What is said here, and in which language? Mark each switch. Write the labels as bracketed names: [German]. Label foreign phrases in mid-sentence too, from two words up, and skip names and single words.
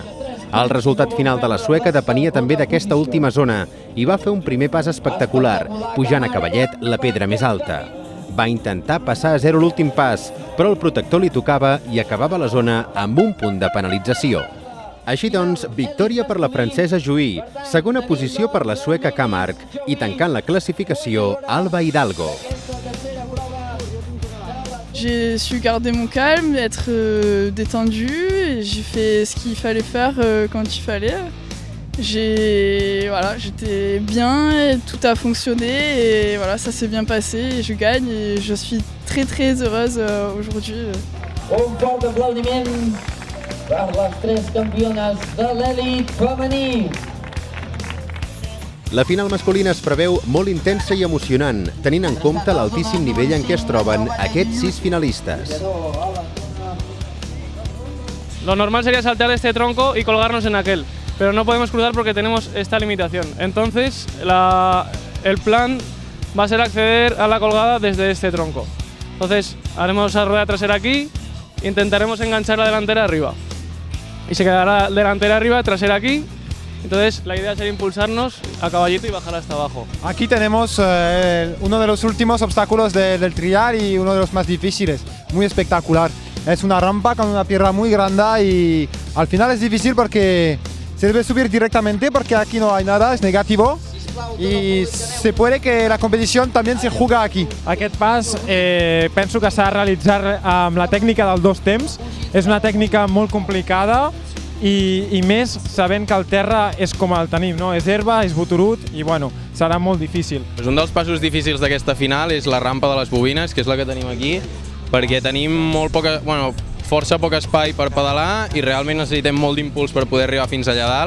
[Catalan] El resultat final de la sueca depenia també d'aquesta última zona i va fer un primer pas espectacular, pujant a cavallet la pedra més alta. Va intentar passar a 0 l'últim pas, però el protector li tocava i acabava la zona amb un punt de penalització. Així doncs, victòria per la francesa Juí, segona posició per la sueca Camarch i tancant la classificació Alba Hidalgo. [French] J'ai su garder mon calme, être détendu, et j'ai fait ce qu'il fallait faire quand il fallait. J'étais bien, et tout a fonctionné et voilà, ça s'est bien passé et je gagne et je suis très très heureuse aujourd'hui. [Catalan] Un fort aplaudiment per les 3 campiones de l'elit femení. La final masculina es preveu molt intensa i emocionant, tenint en compte l'altíssim nivell en què es troben aquests 6 finalistes. [Spanish] Lo normal sería saltar de este tronco y colgarnos en aquel, pero no podemos cruzar porque tenemos esta limitación. Entonces, el plan va a ser acceder a la colgada desde este tronco. Entonces, haremos la rueda trasera aquí, intentaremos enganchar la delantera arriba. Y se quedará delantera arriba, trasera aquí. Entonces la idea sería impulsarnos a caballito y bajar hasta abajo. Aquí tenemos uno de los últimos obstáculos del trial y uno de los más difíciles, muy espectacular. Es una rampa con una piedra muy grande y al final es difícil porque se debe subir directamente porque aquí no hay nada, es negativo. [Catalan] I [Spanish] se puede [Catalan] que la competició també se juga aquí. Aquest pas penso que s'ha de realitzar amb la tècnica del 2 temps. És una tècnica molt complicada i més sabent que el terra és com el tenim, no? És herba, és boturut i bueno, serà molt difícil. Un dels passos difícils d'aquesta final és la rampa de les bobines, que és la que tenim aquí, perquè tenim força poc espai per pedalar i realment necessitem molt d'impuls per poder arribar fins allà dalt.